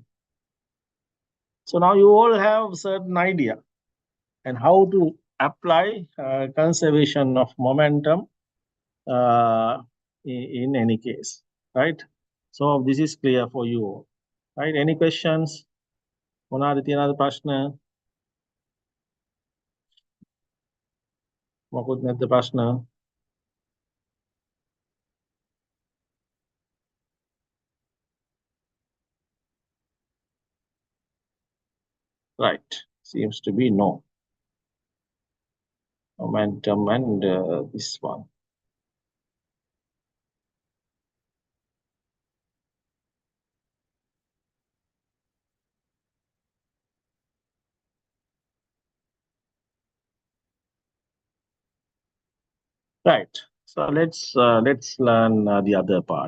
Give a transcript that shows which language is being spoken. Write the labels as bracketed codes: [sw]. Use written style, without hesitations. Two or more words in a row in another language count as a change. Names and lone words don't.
[en] So now you all have certain idea and how to apply conservation of momentum in any case, right? So this is clear for you all, right? Any questions? [si] මොනවාද තියෙනවද ප්‍රශ්න? මොකුත් නැද්ද ප්‍රශ්න? [en] Right, seems to be no. Momentum and this one. Right, so let's learn the other part.